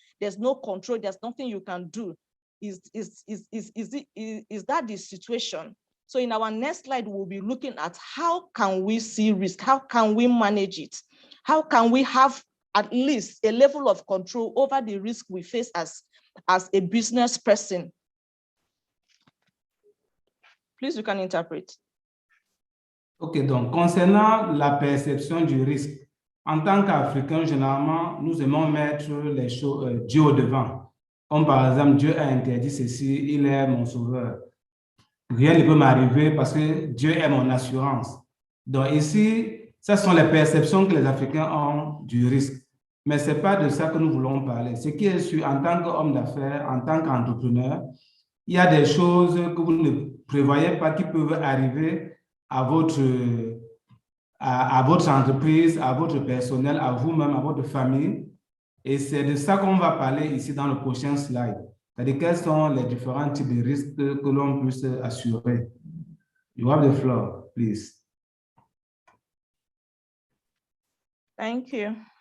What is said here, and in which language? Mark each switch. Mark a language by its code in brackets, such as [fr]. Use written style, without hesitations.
[en] There's no control, there's nothing you can do. Is that the situation? So in our next slide, we'll be looking at how can we see risk? How can we manage it? How can we have at least a level of control over the risk we face as a business person? Please, you can interpret. [fr] Ok, donc concernant la perception du risque, en tant qu'Africains, généralement, nous aimons mettre les choses, Dieu au devant. Comme par exemple, Dieu a interdit ceci, il est mon sauveur. Rien ne peut m'arriver parce que Dieu est mon assurance. Donc ici, ce sont les perceptions que les Africains ont du risque. Mais ce n'est pas de ça que nous voulons parler. Ce qui est sûr, en tant qu'homme d'affaires, en tant qu'entrepreneur, il y a des choses que vous ne prévoyez pas qui peuvent arriver à votre entreprise, à votre personnel, à vous-même, à votre famille. Et c'est de ça qu'on va parler ici dans le prochain slide. C'est-à-dire quels sont les différents types de risques que l'on puisse assurer. [en] You have the floor, please. Thank you.